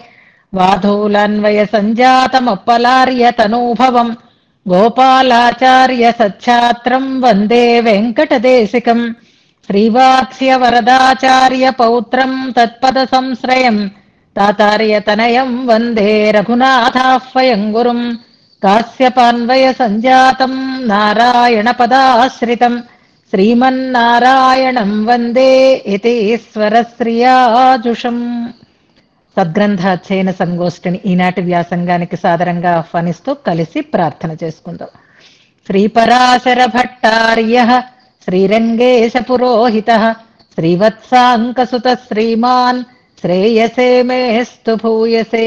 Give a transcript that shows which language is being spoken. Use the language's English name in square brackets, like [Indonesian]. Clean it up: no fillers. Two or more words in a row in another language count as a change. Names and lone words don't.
[Sanskrit] वाधूलान्वयसञ्जातमप्पलार्यतनूभवम् गोपालाचार्य सच्छात्रम् वन्दे वेङ्कटदेशिकम् श्रीवात्स्यवरदाचार्य पौत्रम् तत्पदसंश्रयम् तातार्यतनयम् वन्दे रघुनाथाह्वयम् गुरुम् कास्यपान्वयसञ्जातम् नारायणपदाश्रितम् శ్రీమన్నారాయణం వందే యతీశ్వరశ్రియాజుషం. [Telugu] సద్గ్రంథ అధ్యయన సంగోష్ఠిని ఈనాటి వ్యాసంగానికి సాదరంగా ఆహ్వానిస్తూ కలిసి ప్రార్థన చేసుకుందాం. [Sanskrit] శ్రీపరాశర భట్టార్య శ్రీరంగేశ పురోహిత శ్రీవత్సాంకసుత శ్రీమాన్ శ్రేయసే మేస్తు భూయసే.